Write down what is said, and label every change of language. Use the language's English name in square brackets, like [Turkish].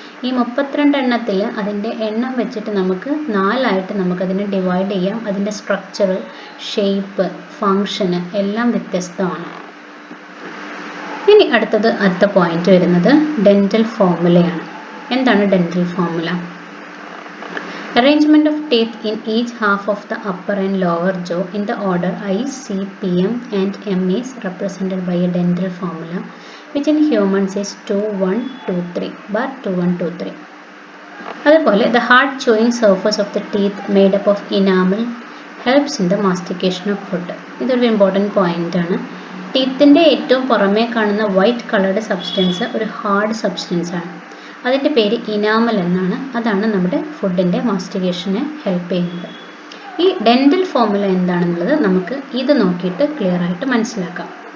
[Malayalam] ഈ 32 എണ്ണത്തിൽ അതിൻ്റെ എണ്ണം വെച്ചിട്ട് നമുക്ക് 4 ആയിട്ട് നമുക്കതിനെ ഡിവൈഡ് ചെയ്യാം. അതിൻ്റെ സ്ട്രക്ചർ, ഷേപ്പ്, ഫങ്ഷന് എല്ലാം വ്യത്യസ്തമാണ്. ഇനി അടുത്ത പോയിന്റ് വരുന്നത് ഡെന്റൽ ഫോർമുലയാണ്. എന്താണ് dental formula? [English] Arrangement of teeth in each half of the upper and lower jaw in the order I, C, P, M and M is represented by a dental formula which in humans is 2, 1, 2, 3, bar 2, 1, 2, 3. [Malayalam] അതുപോലെ [English] the hard chewing surface of the teeth made up of enamel helps in the mastication of food. [Malayalam] ഇതൊരു important point ആണ്. ടീത്തിൻ്റെ ഏറ്റവും പുറമേ കാണുന്ന white coloured substance ഒരു hard substance ആണ്. അതിൻ്റെ പേര് ഇനാമൽ എന്നാണ്. അതാണ് നമ്മുടെ ഫുഡിൻ്റെ മാസ്റ്റിക്കേഷനെ ഹെൽപ്പ് ചെയ്യുന്നത്. ഈ ഡെൻ്റൽ ഫോർമുല എന്താണെന്നുള്ളത് നമുക്ക് ഇത് നോക്കിയിട്ട് ക്ലിയർ ആയിട്ട് മനസ്സിലാക്കാം.